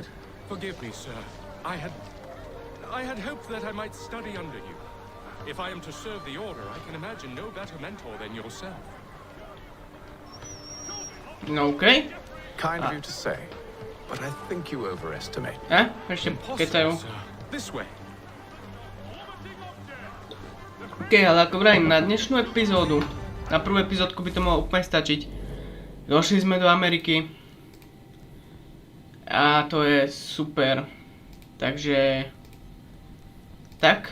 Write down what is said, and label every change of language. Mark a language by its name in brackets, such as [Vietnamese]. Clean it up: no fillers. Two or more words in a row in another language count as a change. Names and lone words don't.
[English] Forgive me, sir. I had hoped that I might study under you. If I am to serve the Order, I can imagine no better mentor than yourself. OK. Kind of you to say, but I think you overestimate. [Slovak] Ešte kecajú. [English] This way. [Slovak] OK, ale ako vrajím, na dnešnú epizódu, na prvú epizódku by to mohlo úplne stačiť. Došli sme do Ameriky. A to je super. Takže... tak.